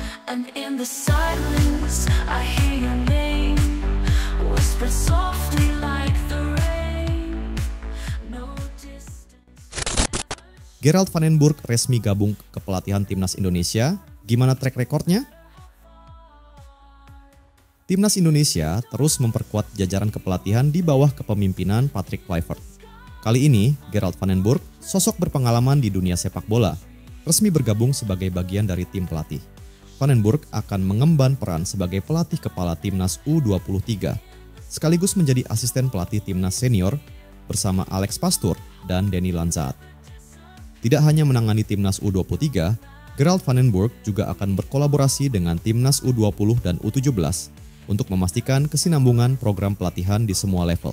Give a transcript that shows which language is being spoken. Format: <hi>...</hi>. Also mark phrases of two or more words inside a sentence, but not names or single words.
<en>And in the silence, I hear your name, whispered softly like the rain. No distance.</en> <id>Gerald Van den Burg resmi gabung ke pelatihan Timnas Indonesia. Gimana</id> <en>track recordnya?</en> <id>Timnas Indonesia terus memperkuat jajaran kepelatihan di bawah kepemimpinan Patrick Kluivert. Kali ini, Gerald Van den Burg, sosok berpengalaman di dunia sepak bola, resmi bergabung sebagai bagian dari tim pelatih. Van den Burg akan mengemban peran sebagai pelatih kepala Timnas U23, sekaligus menjadi asisten pelatih Timnas Senior bersama Alex Pastoor dan Danny Lanzaat. Tidak hanya menangani Timnas U23, Gerald Van den Burg juga akan berkolaborasi dengan Timnas U20 dan U17 untuk memastikan kesinambungan program pelatihan di semua level.</id>